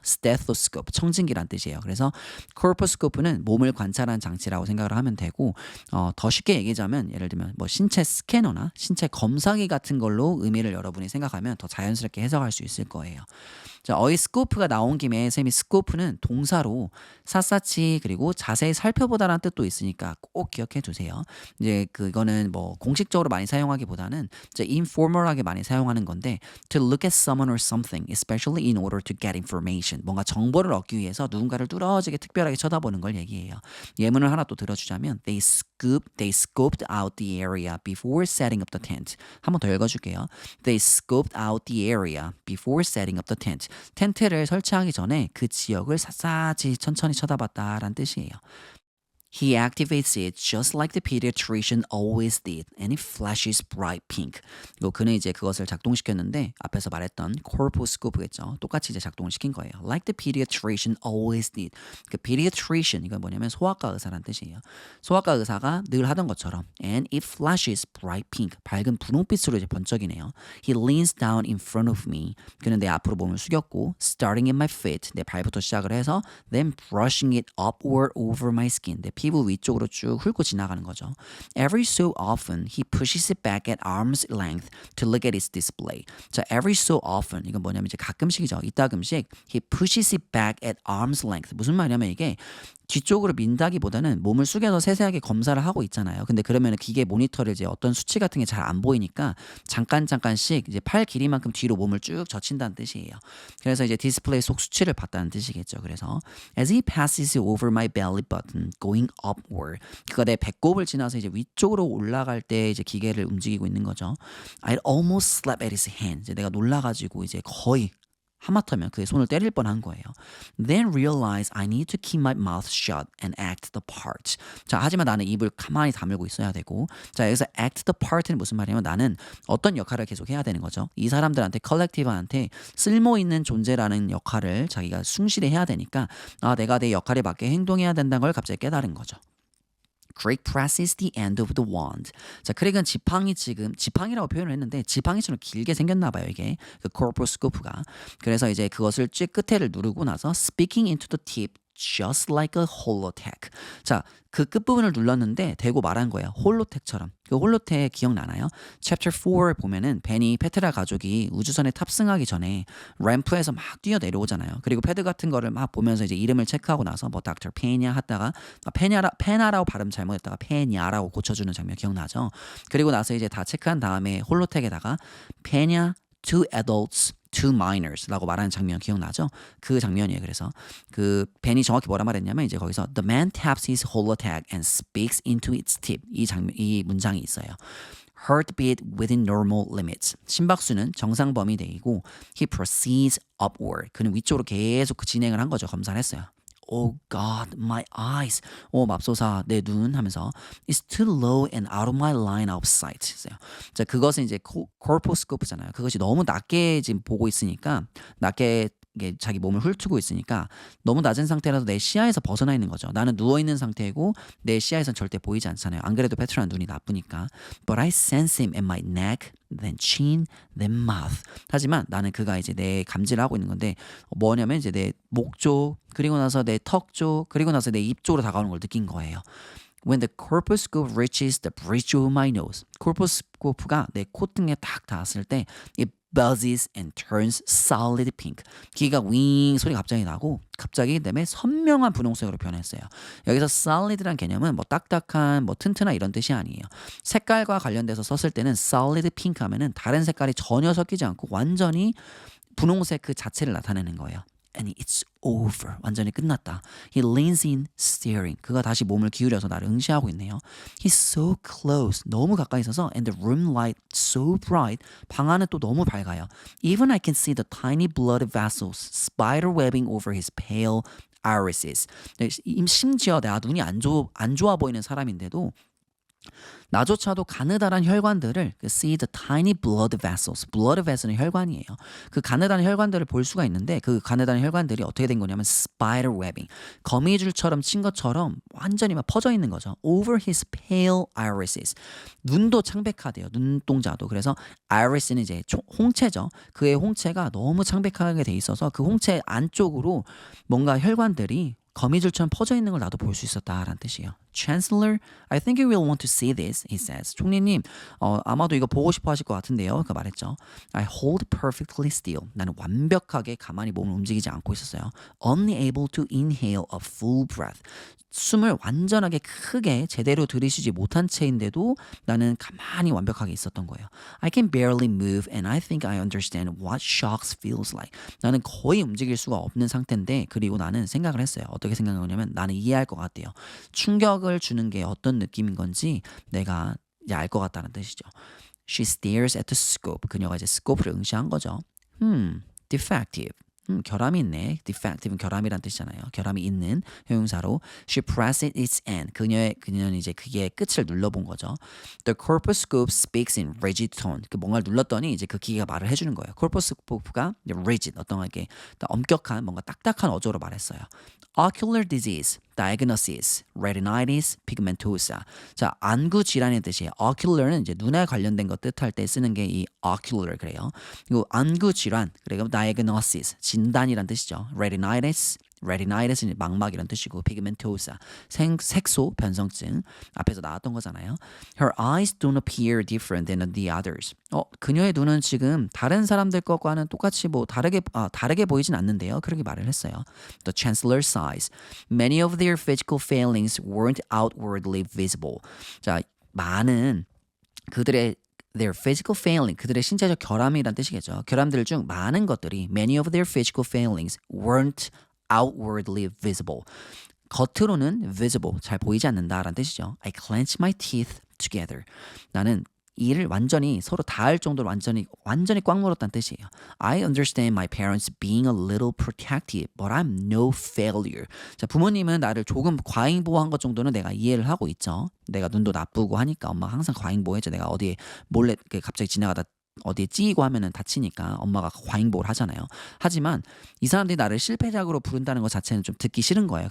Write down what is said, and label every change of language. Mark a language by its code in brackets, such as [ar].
[ko] stethoscope 청진기란 뜻이에요. 그래서 corpuscope는 몸을 관찰하는 장치라고 생각을 하면 되고 더 쉽게 얘기하자면 예를 들면 뭐 신체 스캐너나 신체 검사기 같은 걸로 의미를 여러분이 생각하면 더 자연스럽게 해석할 수 있을 거예요. 자, 어휘 스코프가 나온 김에 쌤이 스코프는 동사로 샅샅이 그리고 자세히 살펴보다라는 뜻도 있으니까 꼭 기억해 두세요. 이제 그거는 뭐 공식적으로 많이 사용하기보다는 이제 informal하게 많이 사용하는 건데 [en] to look at someone or something, especially in order to get information. [ko] 뭔가 정보를 얻기 위해서 누군가를 뚫어지게 특별하게 쳐다보는 걸 얘기해요. 예문을 하나 또 들어주자면 [en] they scoped out the area before setting up the tent. [ko] 한 번 더 읽어줄게요. [en] They scoped out the area before setting up the tent. [ko] 텐트를 설치하기 전에 그 지역을 샅샅이 천천히 쳐다봤다라는 뜻이에요. [en] He activates it just like the pediatrician always did, and it flashes bright pink. [ko] 그는 이제 그것을 작동시켰는데 앞에서 말했던 corposcope겠죠. 똑같이 이제 작동을 시킨 거예요. [en] Like the pediatrician always did. [ko] 그 pediatrician 이건 뭐냐면 소아과 의사란 뜻이에요. 소아과 의사가 늘 하던 것처럼, [en] and it flashes bright pink. [ko] 밝은 분홍빛으로 이제 번쩍이네요. [en] He leans down in front of me. [ko] 그는 내 앞으로 몸을 숙였고, [en] starting at my feet. [ko] 내 발부터 시작을 해서, [en] then brushing it upward over my skin. [ko] 내 피부 위쪽으로 쭉 훑고 지나가는 거죠. [en] Every so often, he pushes it back at arm's length to look at its display. [ko] 자, [en] every so often [ko] 이건 뭐냐면 이제 가끔씩이죠. 이따금씩 [en] he pushes it back at arm's length. [ko] 무슨 말이냐면 이게 뒤쪽으로 민다기보다는 몸을 숙여서 세세하게 검사를 하고 있잖아요. 근데 그러면 기계 모니터를 이제 어떤 수치 같은 게 잘 안 보이니까 잠깐씩 이제 팔 길이만큼 뒤로 몸을 쭉 젖힌다는 뜻이에요. 그래서 이제 디스플레이 속 수치를 봤다는 뜻이겠죠. 그래서 [en] as he passes over my belly button going upward. [ko] 그가 내 배꼽을 지나서 이제 위쪽으로 올라갈 때 이제 기계를 움직이고 있는 거죠. [en] I'd almost slap at his hand. [ko] 이제 내가 놀라가지고 이제 거의 하마터면 그의 손을 때릴 뻔한 거예요. [en] Then realize I need to keep my mouth shut and act the part. [ko] 자, 하지만 나는 입을 가만히 다물고 있어야 되고, 자, 여기서 [en] act the part [ko] 는 무슨 말이냐면 나는 어떤 역할을 계속 해야 되는 거죠. 이 사람들한테 컬렉티브한테 쓸모 있는 존재라는 역할을 자기가 충실히 해야 되니까 내가 내 역할에 맞게 행동해야 된다는 걸 갑자기 깨달은 거죠. [en] Craig presses the end of the wand. [ko] 자, 크랙은 지팡이라고 표현을 했는데 지팡이처럼 길게 생겼나 봐요, 이게. 그 corposcope가. 그래서 이제 그것을 쭉 끝에를 누르고 나서 [en] speaking into the tip just like a holotech. [ko] 자, 그 끝부분을 눌렀는데 대고 말한 거예요. 홀로텍처럼. 그 홀로텍 기억나나요? Chapter 4 보면은 벤이 페트라 가족이 우주선에 탑승하기 전에 램프에서 막 뛰어 내려오잖아요. 그리고 패드 같은 거를 막 보면서 이제 이름을 체크하고 나서 뭐 닥터 페냐 하다가 페나라고 발음 잘못했다가 페냐라고 고쳐주는 장면 기억나죠? 그리고 나서 이제 다 체크한 다음에 홀로텍에다가 페냐 [en] two adults two minors [ko] 라고 말하는 장면 기억나죠? 그 장면이에요. 그래서 그 벤이 정확히 뭐라 말했냐면 이제 거기서 [en] the man taps his holotech and speaks into its tip [ko] 이 문장이 있어요. [en] Heartbeat within normal limits. [ko] 심박수는 정상 범위 내이고 [en] he proceeds upward. [ko] 그는 위쪽으로 계속 그 진행을 한 거죠. 검사를 했어요. [en] Oh God, my eyes. [ko] 맙소사, 내 눈 하면서 [en] It's too low and out of my line of sight. [ko] 자, 그것은 이제 corposcope잖아요. 그것이 너무 낮게 지금 보고 있으니까 낮게 이게 자기 몸을 훑고 있으니까 너무 낮은 상태라서 내 시야에서 벗어나 있는 거죠. 나는 누워 있는 상태고 내 시야에선 절대 보이지 않잖아요. 안 그래도 페트라는 눈이 나쁘니까. [en] But I sense him at my neck, then chin, then mouth. [ko] 하지만 나는 그가 이제 내 감지를 하고 있는 건데 뭐냐면 이제 내 목 쪽, 그리고 나서 내 턱 쪽, 그리고 나서 내 입 쪽으로 다가오는 걸 느낀 거예요. [en] When the corposcope reaches the bridge of my nose. [ko] corposcope가 내 콧등에 딱 닿았을 때 [en] it buzzes and turns solid pink. [ko] 기가 윙 소리가 갑자기 나고 갑자기 그다음에 선명한 분홍색으로 변했어요. 여기서 solid란 개념은 뭐 딱딱한 뭐 튼튼한 이런 뜻이 아니에요. 색깔과 관련돼서 썼을 때는 solid pink 하면은 다른 색깔이 전혀 섞이지 않고 완전히 분홍색 그 자체를 나타내는 거예요. [en] And it's over. [ko] 완전히 끝났다. [en] He leans in, staring. [ko] 그가 다시 몸을 기울여서 나를 응시하고 있네요. [en] He's so close. [ko] 너무 가까이 있어서 [en] and the room light so bright. [ko] 방 안은 또 너무 밝아요. [en] Even I can see the tiny blood vessels spider webbing over his pale irises. [ko] 심지어 내가 눈이 안 좋아 보이는 사람인데도 나조차도 가느다란 혈관들을 [en] see the tiny blood vessels. [ko] blood vessel은 혈관이에요. 그 가느다란 혈관들을 볼 수가 있는데 그 가느다란 혈관들이 어떻게 된 거냐면 [en] spider webbing. [ko] 거미줄처럼 친 것처럼 완전히 막 퍼져 있는 거죠. [en] over his pale irises. [ko] 눈도 창백하대요. 눈동자도. 그래서 iris는 이제 홍채죠. 그의 홍채가 너무 창백하게 돼 있어서 그 홍채 안쪽으로 뭔가 혈관들이 거미줄처럼 퍼져 있는 걸 나도 볼 수 있었다라는 뜻이에요. [en] Chancellor, I think you will want to see this, he says. [ko] 총리님, 아마도 이거 보고 싶어 하실 것 같은데요. 그 말했죠. [en] I hold perfectly still. [ko] 나는 완벽하게 가만히 몸을 움직이지 않고 있었어요. [en] Only able to inhale a full breath. [ko] 숨을 완전하게 크게 제대로 들이쉬지 못한 채인데도 나는 가만히 완벽하게 있었던 거예요. [en] I can barely move and I think I understand what shocks feels like. [ko] 나는 거의 움직일 수가 없는 상태인데 그리고 나는 생각을 했어요. 어떻게 생각하냐면 나는 이해할 것 같대요. 충격을 주는 게 어떤 느낌인 건지 내가 이제 알 것 같다는 뜻이죠. [en] She stares at the scope. [ko] 그녀가 이제 스코프를 응시한 거죠. defective. 결함이 있네. defective는 결함이란 뜻이잖아요. 결함이 있는 형용사로 [en] she pressed its end. [ko] 그녀는 이제 그게 끝을 눌러본 거죠. [en] The corposcope speaks in rigid tone. [ko] 그 뭔가를 눌렀더니 이제 그 기계가 말을 해주는 거예요. corposcope가 rigid, 어떤 게 엄격한 뭔가 딱딱한 어조로 말했어요. [en] Ocular disease, diagnosis, retinitis pigmentosa. [ko] 자, 안구 질환의 뜻이에요. Ocular는 이제 눈에 관련된 것 뜻할 때 쓰는 게 이 ocular 그래요. 그리고 안구 질환, 그리고 diagnosis, 진단이란 뜻이죠. retinitis는 망막이란 뜻이고 pigmentosa, 색소 변성증 앞에서 나왔던 거잖아요. [en] Her eyes don't appear different than the others. [ko] 그녀의 눈은 지금 다른 사람들 것과는 똑같이 뭐 다르게 보이진 않는데요. 그렇게 말을 했어요. [en] The chancellor sighs. Many of their physical failings weren't outwardly visible. [ko] 자, 많은 그들의 their physical failing, 그들의 신체적 결함이란 뜻이겠죠. 결함들 중 많은 것들이 [en] many of their physical failings weren't outwardly visible. [ko] 겉으로는 visible, 잘 보이지 않는다라는 뜻이죠. I clench my teeth together. 나는 이를 완전히 서로 닿을 정도로 완전히 꽉 물었다는 뜻이에요. [en] I understand my parents being a little protective, but I'm no failure. [ko] 자, 부모님은 나를 조금 과잉보호한 것 정도는 내가 이해를 하고 있죠. 내가 눈도 나쁘고 하니까 엄마가 항상 과잉보호했죠. 내가 어디에 몰래 갑자기 지나가다 어디에 찌이고 하면은 다치니까 엄마가 과잉보호를 하잖아요. 하지만 이 사람들이 나를 실패작으로 부른다는 것 자체는 좀 듣기 싫은 거예요.